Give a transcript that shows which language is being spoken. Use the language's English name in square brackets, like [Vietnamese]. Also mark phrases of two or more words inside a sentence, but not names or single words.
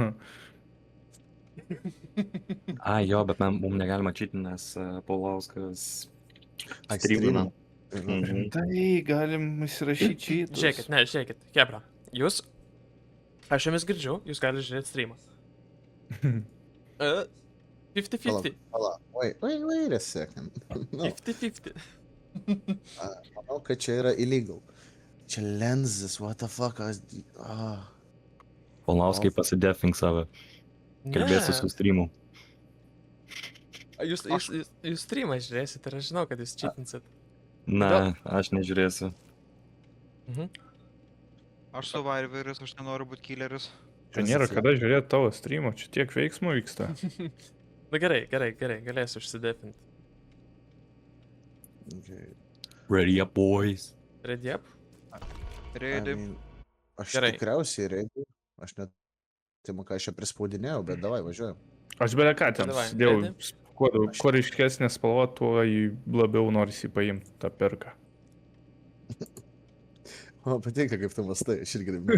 [Lithuanian] Ai, jo, bet mums negalima čytinti, nes Paulauskas Ai, streamina. streamina. Tai galim įsirašyti šitus. Žiūrėkit, Hebra. Jūs, aš jumis girdžiu, jūs galite žiūrėti streamą. 50-50. Pala, [English] wait a second. No, [Lithuanian] 50-50. manau, kad čia yra illegal. Čia lenzas, [English] what the fuck. [Lithuanian] Paulauskai pasidefink save. Kalbėsiu su streamu. Jūs streamą žiūrėsit ir aš žinau, kad jūs čipinsit. Ne, aš nežiūrėsiu. Aš survivoris, aš nenoriu būti killeris. Čia nėra kada žiūrėti tavo streamo, čia tiek veiksmų vyksta. Na gerai, galėsiu užsidefinti. Okay. [English] Ready up, boys. Ready up? Ready. [Lithuanian] Aš Gerai. tikriausiai ready. Aš net... Tai man ką aš čia prispaudinėjau, bet davai, važiuojam. Aš beje ką ten Davai, sudėjau, ready? kuo ryškesnė spalva, tuo labiau norisi paimti tą perką. O, patinka, kaip tu mastai, aš irgi taip.